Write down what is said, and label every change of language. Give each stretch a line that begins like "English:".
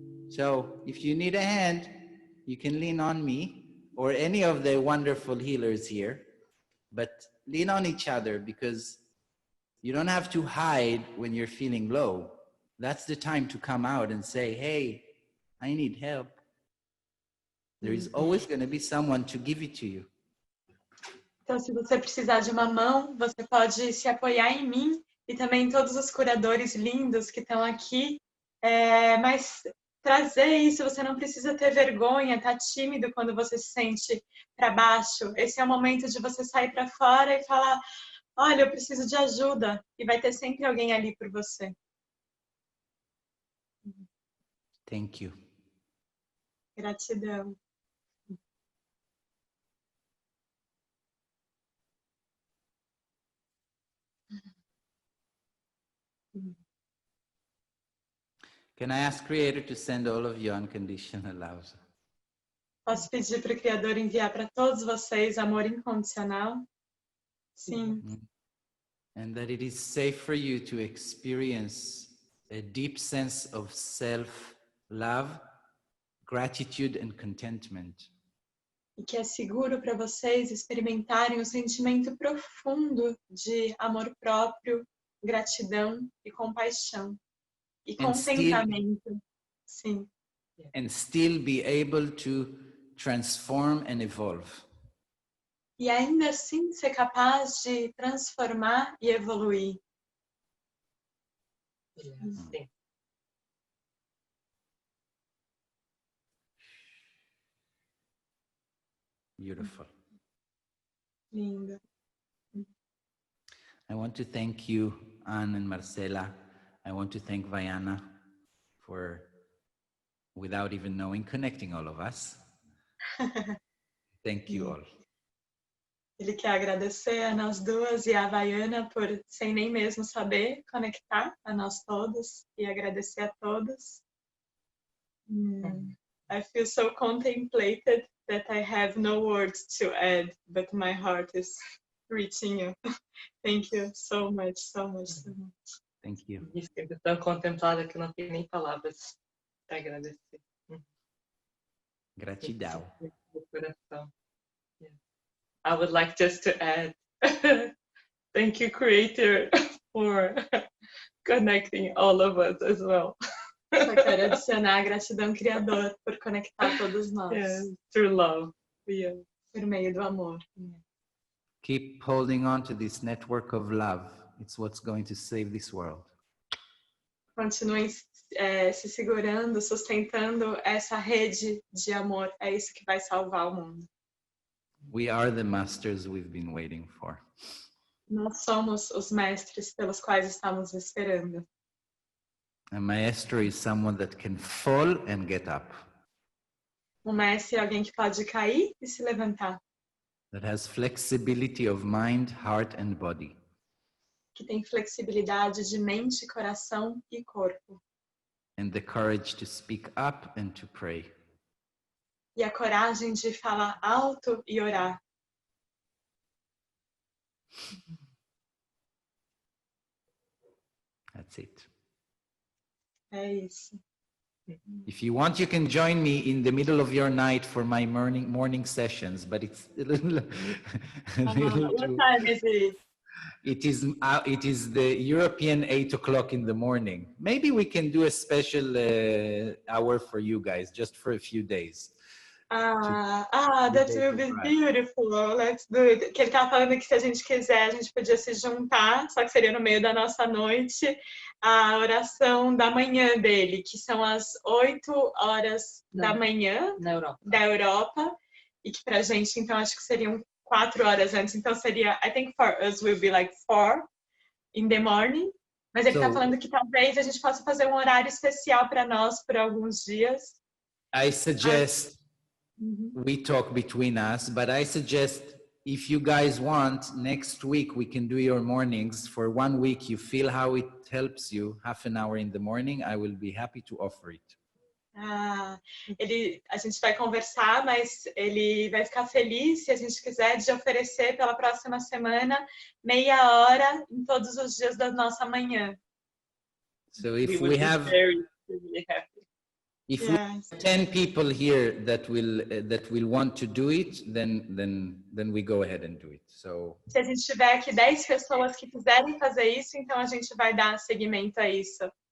English: So if you need a hand, you can lean on me or any of the wonderful healers here, but lean on each other, because you don't have to hide when you're feeling low. That's the time to come out and say, hey, I need help. There is always going to be someone to give it to you.
Portuguese: Então, se você precisar de uma mão, você pode se apoiar em mim e também em todos os curadores lindos que estão aqui. Mas trazer isso, você não precisa ter vergonha, tá tímido quando você se sente para baixo. Esse é o momento de você sair para fora e falar, olha, eu preciso de ajuda. E vai ter sempre alguém ali por você.
English: Thank you.
Portuguese: Gratidão.
English: Can I ask Creator to send all of you unconditional love?
Portuguese: Posso pedir para o Criador enviar para todos vocês amor incondicional? Sim.
English: And that it is safe for you to experience a deep sense of self-love, gratitude and contentment.
Portuguese: E que é seguro para vocês experimentarem o sentimento profundo de amor próprio, gratidão e compaixão. E contentamento. Sim.
English: And still be able to transform and evolve.
Portuguese: E ainda assim ser capaz de transformar e evoluir. Sim.
English: Beautiful.
Portuguese: Lindo.
English: I want to thank you, Anne and Marcela. I want to thank Vaiana for, without even knowing, connecting all of us. Thank you all.
Portuguese: Ele quer agradecer a nós duas e a Havaiana por, sem nem mesmo saber, conectar a nós todos e agradecer a todos.
English: I feel so contemplated that I have no words to add, but my heart is reaching you. Thank you so much, so much, so much. Thank you.
Portuguese: Me sinto tão contemplada que não tenho nem palavras para agradecer. Gratidão. Do coração.
English: I would like just to add, thank you, Creator, for connecting all of us as well.
Portuguese: Só quero adicionar a gratidão, Criador, por conectar todos nós.
English: Yes, through love. Yeah.
Portuguese: Por meio do amor.
English: Keep holding on to this network of love. It's what's going to save this world.
Portuguese: Continuem se segurando, sustentando essa rede de amor. É isso que vai salvar o mundo.
English: We are the masters we've been waiting for.
Portuguese: Nós somos os mestres pelos quais estamos esperando.
English: A maestro is someone that can fall and get up.
Portuguese: Um mestre é alguém que pode cair e se levantar.
English: That has flexibility of mind, heart and body.
Portuguese: Que tem flexibilidade de mente, coração e corpo.
English: And the courage to speak up and to pray.
Portuguese: E a coragem de falar alto e orar.
English: That's it.
Portuguese: É isso.
English: If you want, you can join me in the middle of your night for my morning sessions, but it's a little, What time is it? It is the European 8 o'clock in the morning. Maybe we can do a special hour for you guys, just for a few days. That will be beautiful. Let's do it.
Portuguese: Que ele tava falando que se a gente quiser, a gente podia se juntar, só que seria no meio da nossa noite, a oração da manhã dele, que são as 8 horas da manhã da Europa, e que pra gente, então, acho que seriam 4 horas antes. Então seria,
English: I think for us will be like 4 in the morning.
Portuguese: Mas ele tá falando que talvez a gente possa fazer um horário especial para nós por alguns dias.
English: I suggest we talk between us, but I suggest if you guys want, next week we can do your mornings for 1 week. You feel how it helps you, half an hour in the morning, I will be happy to offer it.
Portuguese: A gente vai conversar, mas ele vai ficar feliz se a gente quiser de oferecer pela próxima semana meia hora em todos os dias da nossa manhã.
English: So if we have If we have 10 people here that will want to do it, then we go ahead and do it. So
Portuguese: se a gente tiver aqui 10 pessoas que quiserem fazer isso, então a gente vai dar seguimento a isso.